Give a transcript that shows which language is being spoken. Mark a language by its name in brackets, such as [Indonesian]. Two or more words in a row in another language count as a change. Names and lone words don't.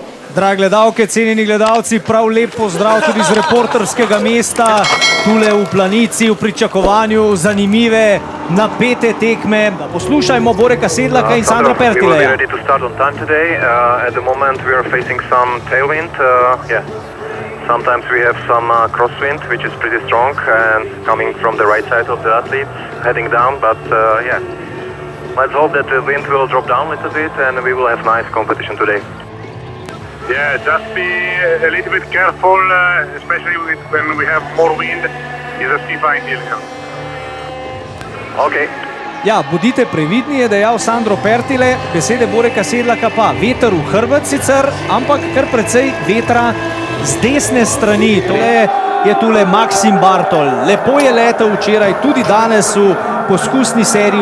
[Slovenian] Drage gledalke, cenjeni gledalci, prav lep pozdrav tudi z reporterskega mesta, tule v Planici, v pričakovanju zanimive, napete tekme. Poslušajmo Boreka Sedlaka in Sandra Pertileja. [English] Sometimes we have some crosswind, which is pretty strong and coming from the right side of the athletes heading down, but yeah, let's hope that the wind will drop down a little bit and we will have nice competition today. Yeah, just be a little bit careful, especially when we have more wind. It's a stiff hill. Okay. [Slovenian] Ja, bodite previdni, je dejal Sandro Pertile, besede Boreka Sedlaka pa veter v hrbet sicer, ampak kar precej vetra z desne strani. Tole je tule Maksim Bartol. Lepo je letel včeraj, tudi danes v poskusni seriji.